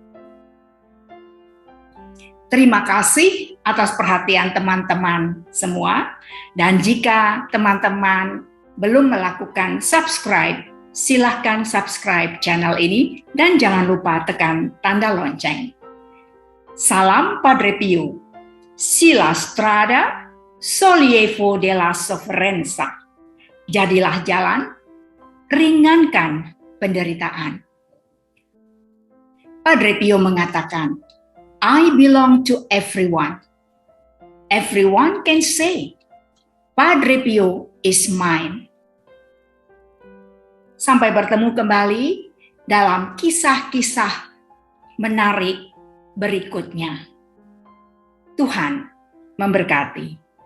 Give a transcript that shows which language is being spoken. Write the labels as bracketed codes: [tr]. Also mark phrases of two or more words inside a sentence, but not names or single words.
[id] Terima kasih atas perhatian teman-teman semua, dan jika teman-teman belum melakukan subscribe, silahkan subscribe channel ini dan jangan lupa tekan tanda lonceng. [it] Salam Padre Pio, si la strada, sollievo della sofferenza. [id] Jadilah jalan, ringankan penderitaan. Padre Pio mengatakan, [en] I belong to everyone. Everyone can say, Padre Pio is mine. [id] Sampai bertemu kembali dalam kisah-kisah menarik berikutnya. Tuhan memberkati.